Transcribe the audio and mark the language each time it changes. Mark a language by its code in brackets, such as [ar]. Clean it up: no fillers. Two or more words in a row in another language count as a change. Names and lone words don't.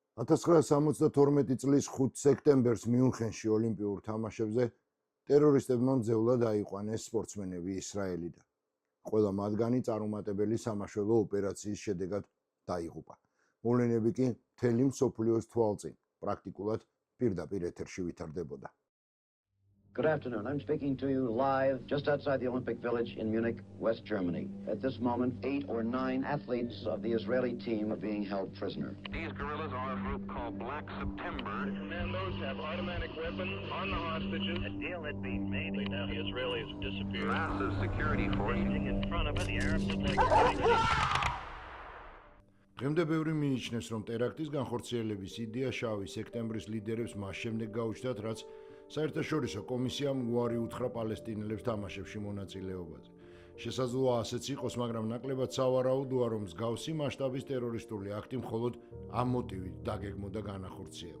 [ka] 1972 წლის 5 სექტემბერს მიუნხენში ოლიმპიურ თამაშებზე ტერორისტებმა მძევლად აიყვანეს სპორტსმენები ისრაელიდან. ყველა მათგანი წარუმატებელი სამაშველო ოპერაციის შედეგად დაიღუპა. მოვლენები კი მთელი მსოფლიოს თვალწინ პრაქტიკულად პირდაპირ ეთერში ვითარდებოდა. [en] Good afternoon. I'm speaking to you live just outside the Olympic Village in Munich, West Germany. At this moment, 8 or 9 athletes of the Israeli team are being held prisoner. These guerrillas are a group called Black September. The commandos have automatic weapons on the hostages. A deal had been made. Now the Israelis have disappeared. Massive security force. In front of it, the Arabs look like [ka] დღემდე ბევრი მიიჩნევს, რომ ტერაქტის განხორციელების იდეა შავი სექტემბრის ლიდერებს მას შემდეგ გაუჩნდათ, რაც საერთაშორისო კომისიამ უარი უთხრა პალესტინელებს თამაშებში მონაწილეობაზე. შესაძლოა ასეც იყოს, მაგრამ ნაკლებად სავარაუდოა, რომ მსგავსი მასშტაბის ტერორისტული აქტი მხოლოდ ამ მოტივით დაგეგმოდა განახორციელა.